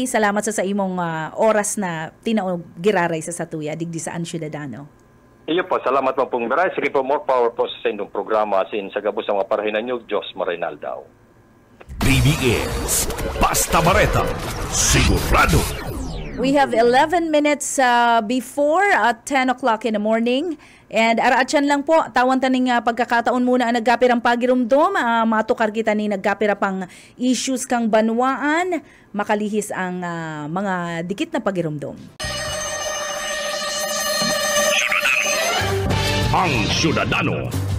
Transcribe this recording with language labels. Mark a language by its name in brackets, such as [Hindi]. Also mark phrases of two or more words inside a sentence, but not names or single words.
[Bikol] Salamat sa imong oras na tinaog giraray sa Satuya, digdi sa Ciudadano. Iyo po, salamat po pong maray. Sige po, [English] more power [Bikol] po sa indong programa sa gabos sa mga parahinan nyo. Diyos marinal daw. BBS Basta Bareta, sigurado. [English] We have 11 minutes before 10 o'clock in the morning. [Bikol] And araatyan lang po, tawan taning pagkakataon muna ang nagkapirang pagirumdom. Matukar kita ni nagkapira pang issues kang banwaan. Makalihis ang mga dikit na pagirumdom. Ang Ciudadano.